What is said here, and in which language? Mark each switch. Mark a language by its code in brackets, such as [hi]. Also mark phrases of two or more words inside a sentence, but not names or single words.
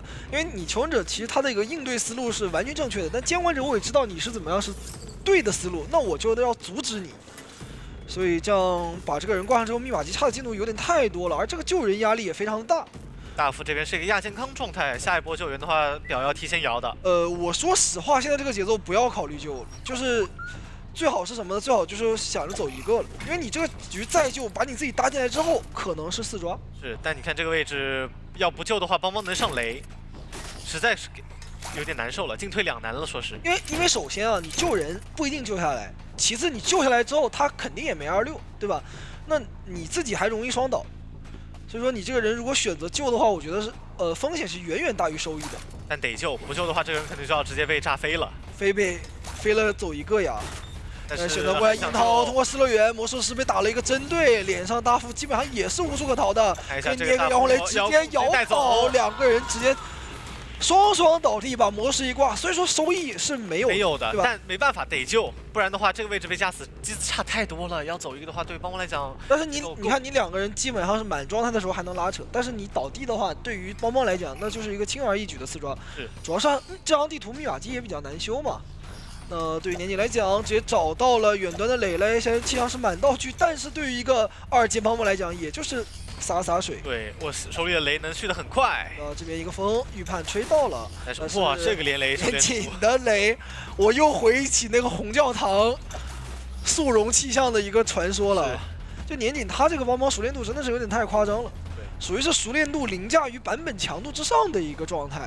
[zh] 因為你求生者其實他的一個應對思路是完全正確的，但監管者我也知道你是怎麼樣是對的思路，那我就要阻止你。所以這樣把這個人掛上之後，密碼機差的進度有點太多了，而這個救人壓力也非常的大。大副這邊是一個亞健康狀態，下一波救援的話，表要提前搖的。我說實話，現在這個節奏不要考慮救了，就是最好是什麼呢？最好就是想着走一個了，因為你這個局再救，把你自己搭進來之後，可能是4抓。是，但你看這個位置，要不救的话，邦邦能上雷，實在是有點難受了，進退兩難了，說是。因為首先啊，你救人不一定救下來。 其次你救下来之後，他肯定也没26，对吧？那你自己还容易双倒，所以說你這個人如果選擇救的話，我覺得是風險是遠遠大於收益的。但得救，不救的話，這個人肯定就要直接被炸飛了。飛了走一個呀。但是選擇過來硬逃，通過失乐園，魔術師被打了一個針對，臉上大副基本上也是無處可逃的，可以捏個搖紅雷直接搖跑，兩個人直接雙倒地把魔術師一掛，所以說收益是沒有的，對吧？但沒辦法得救，不然的話這個位置被架死機子差太多了，要走一個的話對幫幫來講，但是你看你兩個人基本上是滿狀態的時候還能拉扯，但是你倒地的話，對於幫幫來講那就是一個輕而易舉的4抓，是主要是這張地圖密碼機也比較難修嘛。那對於年景來講，直接找到了遠端的磊磊，现在气象是满道具，但是对于一個2 階幫幫來講，也就是灑水。對，我手裡的雷能去得很快。這邊一個風預判吹到了，但是哇，這個連雷年景的雷，我又回憶起那個紅教堂速溶氣象的一個傳說了。就年景他這個幫幫熟練度真的是有點太誇張了。屬於是熟練度凌駕於版本強度之上的一個狀態。